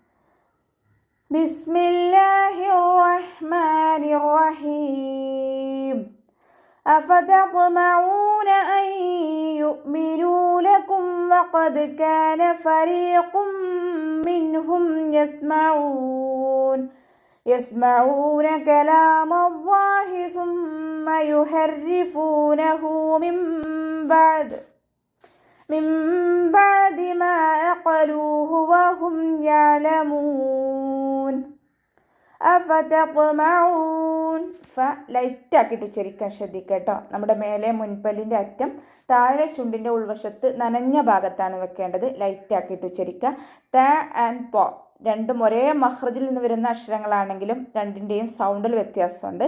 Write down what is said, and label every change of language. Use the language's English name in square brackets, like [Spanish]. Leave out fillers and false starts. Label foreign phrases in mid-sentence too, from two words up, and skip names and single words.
[Arabic] بسم الله الرحمن الرحيم. أفتطمعون أن يؤمنوا لكم وقد كان فريق منهم يسمعون كلام الله ثم يحرفونه من بعد ما عقلوه وهم يعلمون. [Malayalam] അഫതത്മഊൻ ലൈറ്റ് ആക്കിയിട്ട് ഉച്ചരിക്കാൻ ശ്രദ്ധിക്കട്ടോ. നമ്മുടെ മേലെ മുൻപല്ലിൻ്റെ അറ്റം താഴെ ചുണ്ടിൻ്റെ ഉൾവശത്ത് നനഞ്ഞ ഭാഗത്താണ് വെക്കേണ്ടത്. ലൈറ്റ് ആക്കിയിട്ട് ഉച്ചരിക്കുക. ത ആൻഡ് പോ രണ്ടും ഒരേ മഹ്റജിൽ നിന്ന് വരുന്ന അക്ഷരങ്ങളാണെങ്കിലും രണ്ടിൻ്റെയും സൗണ്ടിൽ വ്യത്യാസമുണ്ട്.